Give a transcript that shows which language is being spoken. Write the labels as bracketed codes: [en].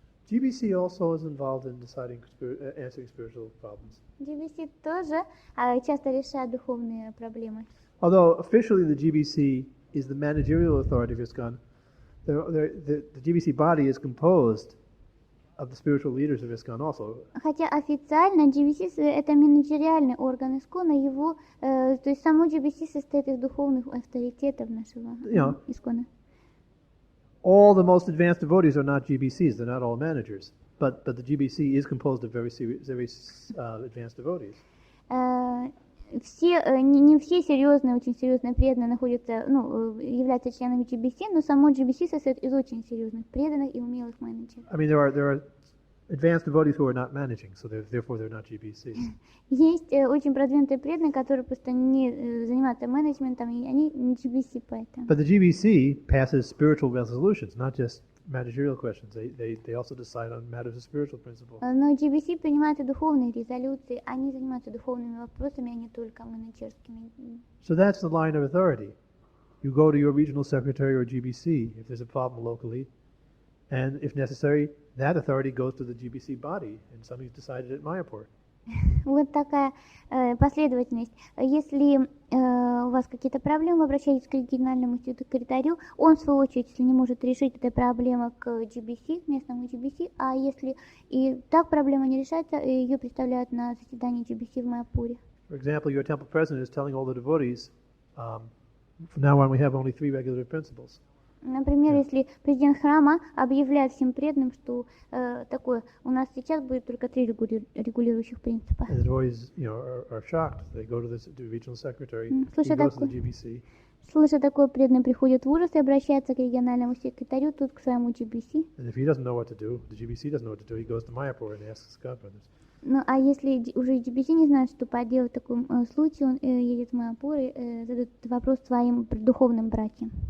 [en] GBC also is involved in answering spiritual problems. [ru] GBC тоже часто решает духовные проблемы. [en] Although officially the GBC is the managerial authority of ISKCON, the GBC body is composed of the spiritual leaders of ISKCON also. [ru] Хотя официально GBC это менеджериальный орган ИСККОНа, его, то есть само GBC состоит из духовных авторитетов нашего ИСККОНа. [en] All the most advanced devotees are not GBCs; they're not all managers. But the GBC is composed of very advanced devotees. [ru] Не все серьезные, очень серьезные преданные находятся, являются членами GBC, но само GBC состоит из очень серьезных преданных и умелых менеджеров. [en] I mean, there are advanced devotees who are not managing, so therefore they're not GBCs. [ru] Есть очень продвинутые преданные, которые просто не занимаются менеджментом, и они не GBC поэтому. [en] But the GBC passes spiritual resolutions, not just managerial questions. They also decide on matters of spiritual principle. [ru] Но GBC принимает и духовные резолюции, они занимаются духовными вопросами, а не только менеджерскими. [en] So that's the line of authority. You go to your regional secretary or GBC if there's a problem locally, and if necessary, that authority goes to the GBC body, and somebody's decided at Mayapur. [ru] Вот такая последовательность. Если у вас какие-то проблемы, обращайтесь к региональному секретарю. Он, в свою очередь, если не может решить эту проблему, к GBC, местному GBC, а если и так проблема не решается, ее представляют на заседании GBC в Майапуре. [en] For example, your temple president is telling all the devotees, from now on we have only 3 regulative principles. [ru] Например, если президент храма объявляет всем преданным, что такое, у нас сейчас будет только 3 регулирующих принципа. [en] And the devotees, are shocked. They go to the regional secretary. He goes to the GBC. [ru] Слыша такое, преданный приходит в ужас и обращается к региональному секретарю, тут к своему GBC. [en] And if he doesn't know what to do, the GBC doesn't know what to do. He goes to Mayapur and asks his godbrothers. [ru] Ну, а если уже GBC не знает, что поделать в таком случае, он едет в Майапур и задает вопрос своим духовным братьям.